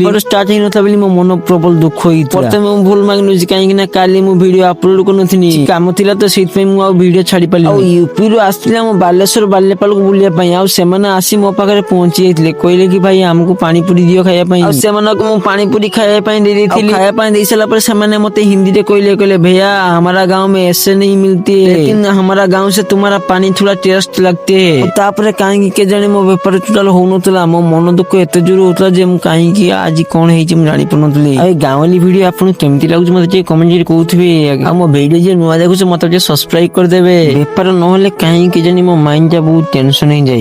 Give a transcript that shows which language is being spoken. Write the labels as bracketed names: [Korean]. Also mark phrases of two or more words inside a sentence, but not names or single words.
[Odia] ବେପାର ଷ୍ଟାର୍ଟ ହେଇନଥିଲା ବୋଲି ମୋ ମନ ପ୍ରବଳ ଦୁଃଖ ହେଇଥିଲା। ପ୍ରଥମେ ମୁଁ ଭୁଲ ମାଗି ନେଉଛି କାହିଁକି ନା କାଲି ମୁଁ [English] video upload [Odia] କରିନଥିଲି, କାମ ଥିଲା ତ ସେଇଥିପାଇଁ ମୁଁ ଆଉ ଭିଡିଓ ଛାଡି ପାରିଲିନି। ଆଉ ୟୁପିରୁ ଆସିଥିଲେ ଆମ ବାଲେଶ୍ୱର ବାଲିପାଳକୁ ବୁଲିବା ପାଇଁ, ଆଉ ସେମାନେ ଆସି ମୋ ପାଖରେ ପହଞ୍ଚି ଯାଇଥିଲେ। କହିଲେ କି ଭାଇ ଆମକୁ ପାଣିପୁରୀ ଦିଅ ଖାଇବା ପାଇଁ, ଆଉ ସେମାନଙ୍କୁ ମୁଁ ପାଣିପୁରୀ ଖାଇବା ପାଇଁ ଦେଇ ଦେଇଥିଲି। ଖାଇବା ପାଇଁ ଦେଇ ସାରିଲା ପରେ ସେମାନେ ମତେ ହିନ୍ଦୀରେ କହିଲେ [Hindi] ଭैया हमारा गाँव में ऐसे नहीं मिलती है, लेकिन हमारा गाँव से तुम्हारा पानी थोड़ा टेस्ट लगते है। [Odia] ତାପରେ କାହିଁକି କେଜାଣି ମୋ ବେପାର ଟୋଟାଲ ହଉନଥିଲା। ମୋ ମନ ଦୁଃଖ ଏତେ ଜୋର ହଉଥିଲା ଯେ ମୁଁ କାହିଁକି ଆଜି କଣ ହେଇଛି ମୁଁ ଜାଣିପାରୁନଥିଲି। ଆଉ ଏ ଗାଁୱାଲି ଭିଡିଓ ଆପଣଙ୍କୁ କେମିତି ଲାଗୁଛି ମତେ ଟିକେ କମେଣ୍ଟ କହୁଥିବେ। ଆଉ ମୋ ଭିଡିଓ ଯିଏ ନୂଆ ଦେଖୁଛ ମତେ ଟିକେ ସବସ୍କ୍ରାଇବ କରିଦେବେ। ବେପାର ନହେଲେ କାହିଁକି କେଜାଣି ମୋ ମାଇଣ୍ଡ ଟା ବହୁତ ଟେନସନ ହେଇଯାଏ।